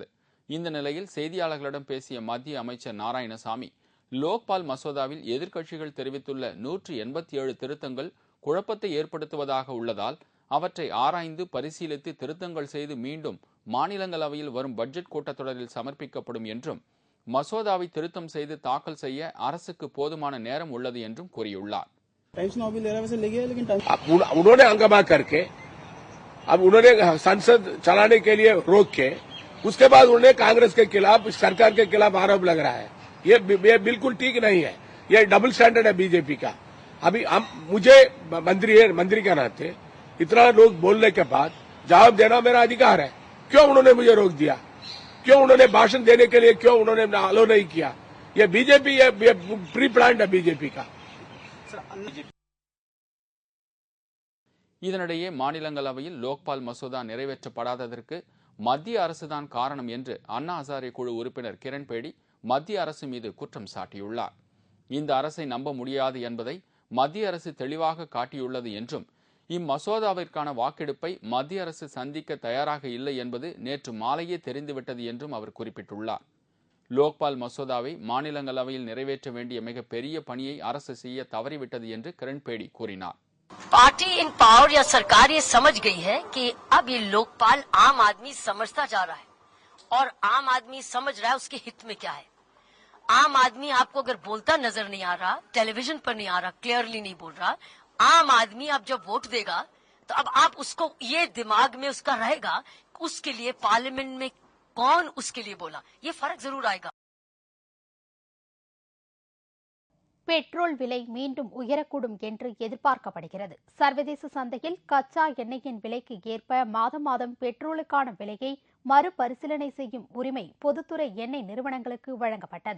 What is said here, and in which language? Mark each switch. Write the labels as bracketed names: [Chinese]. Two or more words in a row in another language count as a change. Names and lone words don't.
[Tamil] இந்த நிலையில் செய்தியாளர்களிடம் பேசிய மத்திய அமைச்சர் நாராயணசாமி, லோக்பால் மசோதாவில் எதிர்க்கட்சிகள் தெரிவித்துள்ள 187 திருத்தங்கள் குழப்பத்தை ஏற்படுத்துவதாக உள்ளதால் அவற்றை ஆராய்ந்து பரிசீலித்து திருத்தங்கள் செய்து மீண்டும் மாநிலங்களவையில் வரும் பட்ஜெட் கூட்டத்தொடரில் சமர்ப்பிக்கப்படும் என்றும் மசோதாவை திருத்தம் செய்து தாக்கல் செய்ய அரசுக்கு போதுமான நேரம் உள்ளது என்றும் கூறியுள்ளார். [Hindi] उन्होंने हंगामा करके अब उन्होंने संसद चलाने के लिए रोक के उसके बाद उन्होंने कांग्रेस के खिलाफ सरकार के खिलाफ आरोप लग रहा है. ये बिल्कुल ठीक नहीं है. ये [English] double standard [Hindi] है बीजेपी का. अभी मुझे मंत्री के नाते इतना लोग बोलने के बाद जवाब देना मेरा अधिकार है. क्यों उन्होंने मुझे रोक दिया? क्यों उन्होंने भाषण देने के लिए क्यों उन्होंने अलो नहीं किया? ये बीजेपी ये [English] pre planned [Hindi] है बीजेपी का. [Tamil] இதனிடையே மாநிலங்களவையில் லோக்பால் மசோதா நிறைவேற்றப்படாததற்கு மத்திய அரசுதான் காரணம் என்று அண்ணா ஹசாரே குழு உறுப்பினர் கிரண்பேடி மத்திய அரசு மீது குற்றம் சாட்டியுள்ளார். இந்த அரசை நம்ப முடியாது என்பதை மத்திய அரசு தெளிவாக காட்டியுள்ளது என்றும் இம்மசோதாவிற்கான வாக்கெடுப்பை மத்திய அரசு சந்திக்க தயாராக இல்லை என்பது நேற்று மாலையே தெரிந்துவிட்டது என்றும் அவர் குறிப்பிட்டுள்ளார். லோக்பால் மசோதாவை மாநிலங்களவையில் நிறைவேற்ற வேண்டிய மிகப்பெரிய பணியை அரசு செய்ய தவறிவிட்டது என்று கிரண்பேடி கூறினார். [English] party in power [Hindi] या सरकार ये समझ गई है कि अब ये लोकपाल आम आदमी समझता जा रहा है और आम आदमी समझ रहा है उसके हित में क्या है. आम आदमी आपको अगर बोलता नजर नहीं आ रहा, टेलीविजन पर नहीं आ रहा, क्लियरली नहीं बोल रहा, आम आदमी अब जब वोट देगा तो अब आप उसको ये दिमाग में उसका रहेगा उसके लिए पार्लियामेंट में कौन उसके लिए बोला, ये फर्क जरूर आएगा. [Tamil] பெட்ரோல் விலை மீண்டும் உயரக்கூடும் என்று எதிர்பார்க்கப்படுகிறது. சர்வதேச சந்தையில் கச்சா எண்ணெயின் விலைக்கு ஏற்ப மாதம் மாதம் பெட்ரோலுக்கான விலையை மறுபரிசீலனை செய்யும் உரிமை பொதுத்துறை எண்ணெய் நிறுவனங்களுக்கு வழங்கப்பட்டது.